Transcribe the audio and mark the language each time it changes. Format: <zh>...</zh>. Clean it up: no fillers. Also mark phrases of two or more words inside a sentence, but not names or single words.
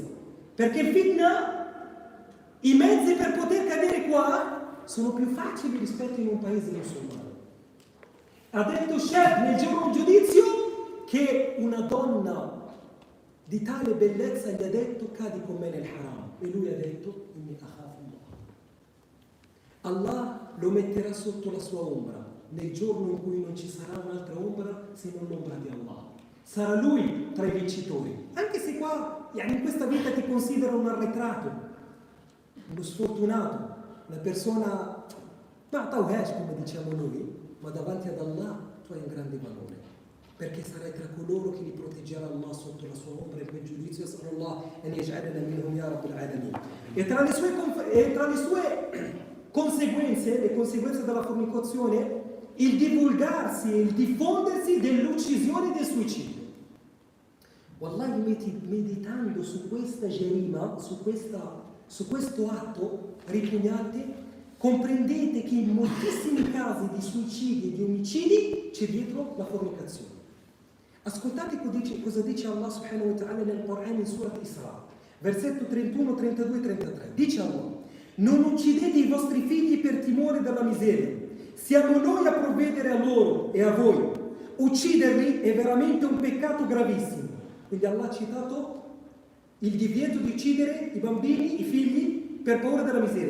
<it>Perché il fitna, i mezzi per poter cadere qua sono più facili rispetto in un paese musulmano. Ha detto Shab nel giorno del giudizio che una donna di tale bellezza gli ha detto cadi con me nel haram. E lui ha detto</it> <ar>إني أخاف الله.</ar> <it>Allah lo metterà sotto la sua ombra nel giorno in cui non ci sarà un'altra ombra se non l'ombra di Allah. Sarà lui tra i vincitori. Anche se qua, in questa vita ti considera un arretrato, uno sfortunato, una persona, ma tawhesh come diciamo noi, ma davanti ad Allah tu hai un grande valore, perché sarai tra coloro che li proteggerà Allah sotto la sua ombra in quel giudizio.</it> <ar>صلى الله أن يجعلنا منهم يا رب العالمين.</ar> <it>E tra le sue conseguenze, le conseguenze della fornicazione, il divulgarsi e il diffondersi dell'uccisione e del suicidio. Wallahi, meditando su questa gerima, su questo atto ripugnante, comprendete che in moltissimi casi di suicidi e di omicidi c'è dietro la fornicazione. Ascoltate cosa dice Allah</it> <ar>سبحانه وتعالى</ar> <it>nel Corano in Surat Isra, versetto 31, 32 e 33. Dice Allah: non uccidete i vostri figli per timore della miseria. Siamo noi a provvedere a loro e a voi. Ucciderli è veramente un peccato gravissimo. Quindi Allah ha citato il divieto di uccidere i bambini, i figli, per paura della miseria.</it>